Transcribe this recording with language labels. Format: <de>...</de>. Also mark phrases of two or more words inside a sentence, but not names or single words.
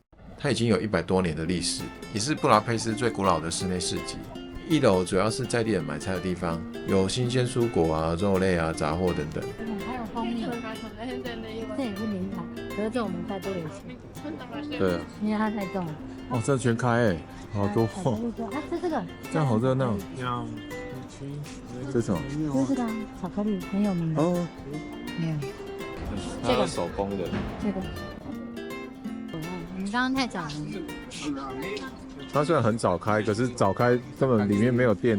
<zh>它已經有100多年的歷史，也是布達佩斯最古老的室內市集。1樓主要是在地人買菜的地方，有新鮮蔬果啊、肉類啊、雜貨等等。還有蜂蜜，這也是名牌，可是這我們菜都有吃。對啊，因為它太重了。哦，這全開哎，好多貨。啊，吃這個，這樣好熱鬧。這是什麼？這是這個巧克力，很有名的。哦，這個手工的。這個。你剛剛太早了。它雖然很早開，可是早開根本裡面沒有店。</zh>